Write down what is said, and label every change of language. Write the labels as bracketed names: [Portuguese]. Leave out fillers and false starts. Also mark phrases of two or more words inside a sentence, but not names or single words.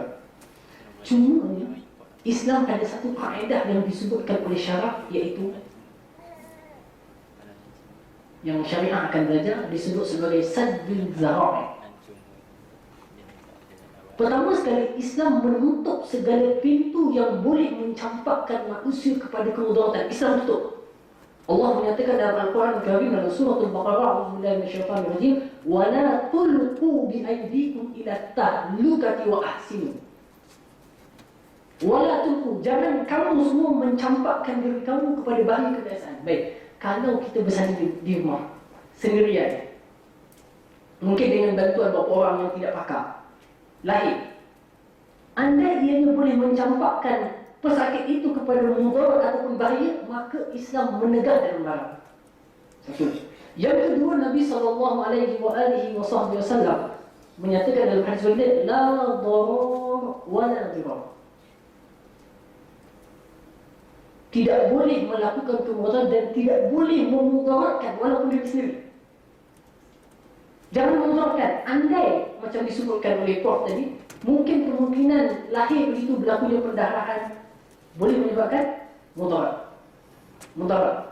[Malay] Cuma Islam ada satu kaedah yang disebutkan oleh syarah, iaitu yang syariah akan belajar disebut sebagai [Arabic] سد الذرائع. [Malay] Pertama sekali, Islam menutup segala pintu yang boleh mencampakkan manusia kepada kemudaratan. Islam tutup. Allah menyatakan dalam Al-Quran Al-Karim dalam surah Al-Baqarah, [Arabic] "أعوذ بالله من الشيطان الرجيم ولا تلقوا بأيديكم إلى التهلكة وأحسنوا." ولا تلقوا, [Malay] jangan kamu semua mencampakkan diri kamu kepada bahaya kebinasaan. Baik. Kalau kita bersalin di rumah sendirian, mungkin dengan bantuan beberapa orang yang tidak pakar, lahir, andai ianya boleh mencampakkan pesakit itu kepada mudarat ataupun bahaya, maka Islam menegah dan melarang. Satu. Yang kedua, Nabi SAW menyatakan dalam hadis ini, [Arabic] لا ضرر ولا ضرار. [Malay] Tidak boleh melakukan kemudaratan dan tidak boleh memudaratkan walaupun diri sendiri. Jangan memudaratkan. Andai macam disebutkan oleh Prof tadi, mungkin kemungkinan lahir begitu berlakunya perdarahan boleh menyebabkan mudarat.